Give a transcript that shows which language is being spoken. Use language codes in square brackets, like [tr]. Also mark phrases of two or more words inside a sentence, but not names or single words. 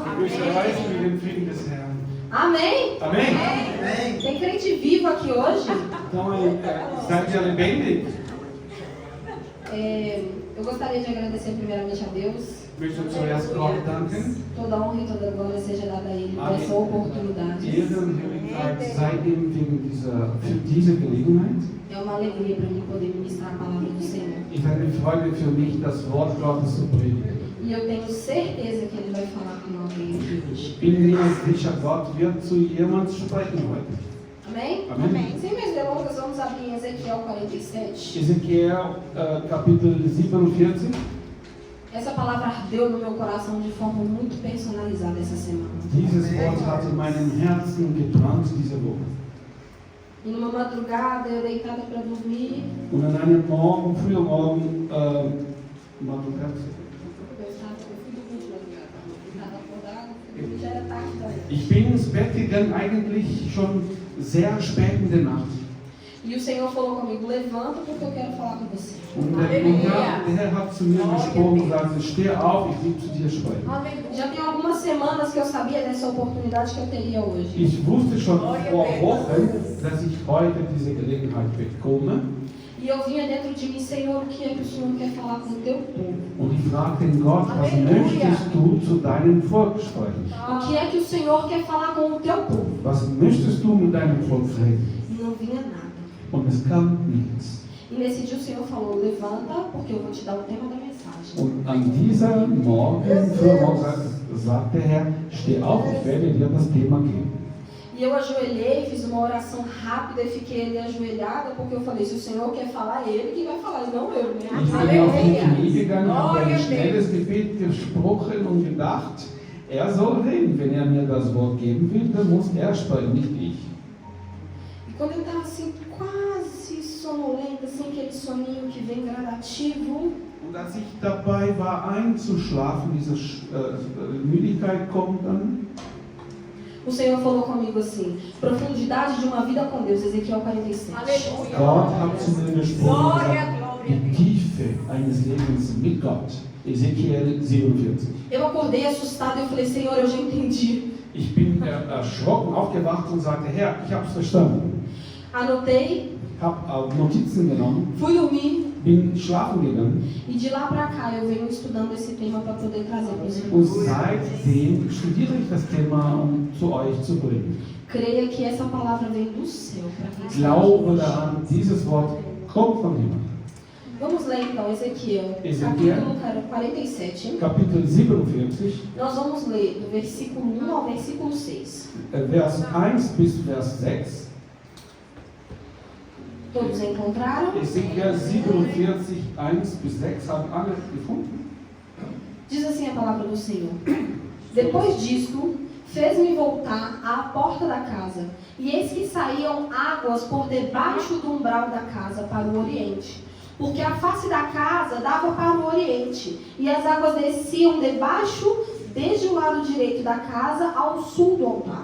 [de] durch Reisen mit dem Frieden des Herrn. [pt] Amém? Amém? Tem crente vivo aqui hoje? Então, [de] seid ihr lebendig? [pt] Eu gostaria de agradecer primeiramente a Deus. [de] Ich möchte zuerst Gott danken. [pt] Toda honra e toda glória seja dada a Ele por essa oportunidade. [de] Ehre und Herrlichkeit sei ihm für diese Gelegenheit. [pt] É uma alegria para mim poder ministrar a palavra do Senhor. [de] Ich habe eine Freude für mich, das Wort Gottes zu predigen. [pt] E eu tenho certeza que Ele vai falar com alguém aqui hoje. [de] Ich bin mir sicher, Gott wird zu jemand sprechen heute. [pt] Amém? Amém. Sem mais delongas, vamos abrir em Ezequiel 47. [de] Ezekiel Kapitel 47. [pt] Essa palavra ardeu no meu coração de forma muito personalizada essa semana. [de] Dieses Wort hat in meinem Herzen gebrannt diese Woche. [pt] E numa madrugada, eu deitada para dormir, [de] Und an einem Morgen, früher Morgen, [pt] Madrugada, já era tarde da noite. [de] ich bin ins Bett gegangen, eigentlich schon sehr spät in der Nacht. [pt] E o Senhor falou comigo, levanta porque eu quero falar com você. [de] Und der Herr hat zu mir gesprochen und gesagt, steh auf, ich will zu dir sprechen. [pt] Já tem algumas semanas que eu sabia dessa oportunidade que eu teria hoje. [de] Ich wusste schon vor Wochen, dass ich heute diese Gelegenheit bekomme. [pt] E eu vinha dentro de mim, Senhor, o que é que o Senhor quer falar com o teu povo? [de] Und ich fragte den Gott, was möchtest du zu deinem Volk sprechen? [pt] O que é que o Senhor quer falar com o teu povo? [de] Was möchtest du mit deinem Volk reden? [pt] E não vinha nada. [de] Und es kam nichts. [pt] E nesse dia o Senhor falou, levanta porque eu vou te dar o tema da mensagem. [de] Und an dieser Morgen, sagt der Herr, steh auf, ich werde dir das Thema geben. [pt] E eu ajoelhei, fiz uma oração rápida e fiquei ali ajoelhada, porque eu falei, se o Senhor quer falar, é Ele que vai falar, e não eu. [de] Ich bin auf die Knie gegangen, habe ein schnelles Gebet gesprochen und gedacht, er soll reden. Wenn er mir das Wort geben will, dann muss er sprechen, nicht ich. [pt] E quando eu estava assim, quase sonolenta, assim, aquele soninho que vem gradativo, [de] Und als ich dabei war einzuschlafen, diese Müdigkeit kommt dann, [pt] o Senhor falou comigo assim, profundidade de uma vida com Deus, Ezequiel 47. [de] Gott hat zu mir gesprochen und gesagt, die Tiefe eines Lebens mit Gott. Ezekiel 47. [pt] Eu acordei assustada e eu falei, Senhor, eu já entendi. [de] Ich bin erschrocken aufgewacht und sagte, Herr, ich habe es verstanden. [pt] Anotei, [de] Habe Notizen genommen, [pt] fui dormir [de] bin schlafen gegangen [pt] e de lá pra cá eu venho estudando esse tema para poder trazer para os [de] und [pt] irmãos. [de] seitdem studiere ich das Thema, um zu euch zu bringen. [pt] Creia que essa palavra vem do céu para quem está [de] Glaube [pt] aqui. [de] daran, dieses Wort kommt von Himmel. [pt] Vamos ler então Ezequiel, Ezequiel. capítulo 47. [de] Kapitel 47, [pt] Nós vamos ler do versículo 1 ao versículo 6. [de] Vers 1 bis Vers 6. [pt] Todos encontraram? [de] Ezekiel 47, 1 bis 6, haben alle gefunden? [pt] Diz assim a palavra do Senhor. Depois disto, fez-me voltar à porta da casa, e eis que saíam águas por debaixo do umbral da casa para o oriente, porque a face da casa dava para o oriente, e as águas desciam debaixo, desde o lado direito da casa ao sul do altar.